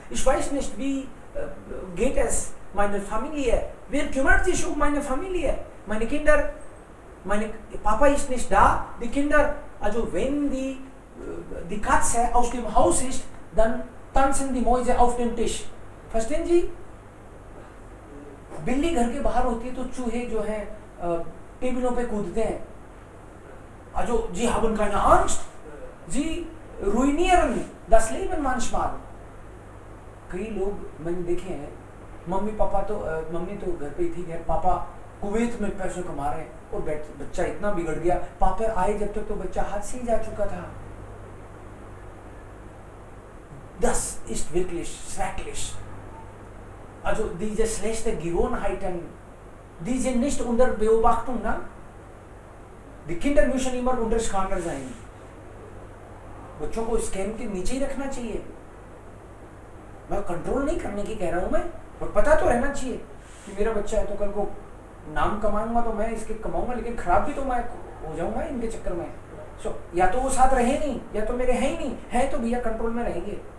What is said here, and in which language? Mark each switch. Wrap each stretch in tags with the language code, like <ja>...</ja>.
<de>Ich weiß nicht, wie geht es meiner Familie. Wer kümmert sich um meine Familie? Meine Kinder, mein Papa ist nicht da. Die Kinder, also wenn die Katze aus dem Haus ist, dann tanzen die Mäuse auf dem Tisch. Verstehen Sie?</de> <hi>बिल्ली घर के बाहर होती है तो चूहे जो हैं टेबलों पे कूदते हैं.</hi> <de>Also sie haben keine Angst. Sie ruinieren das Leben manchmal.</de> <hi>कई लोग मैंने देखे हैं, मम्मी तो घर पे ही थी, घर पापा कुवैत में पैसे कमा रहे हैं और बच्चा इतना बिगड़ गया, पापा आए जब तक तो बच्चा हाथ से ही जा चुका था.</hi> <de>Das ist wirklich schrecklich. Also diese schlechten Gewohnheiten, die sind nicht unter Beobachtung, ne? Die Kinder müssen immer unter Scanner sein.</de> <hi>बच्चों को स्कैन के नीचे ही रखना चाहिए. मैं कंट्रोल नहीं करने की कह रहा हूँ मैं, पर पता तो रहना चाहिए कि मेरा बच्चा है तो कल को नाम कमाऊंगा तो मैं इसके कमाऊंगा, लेकिन खराब भी तो मैं हो जाऊंगा इनके चक्कर में. सो या तो वो साथ रहे नहीं, या तो मेरे हैं ही नहीं, है तो भैया कंट्रोल में रहेंगे.</hi>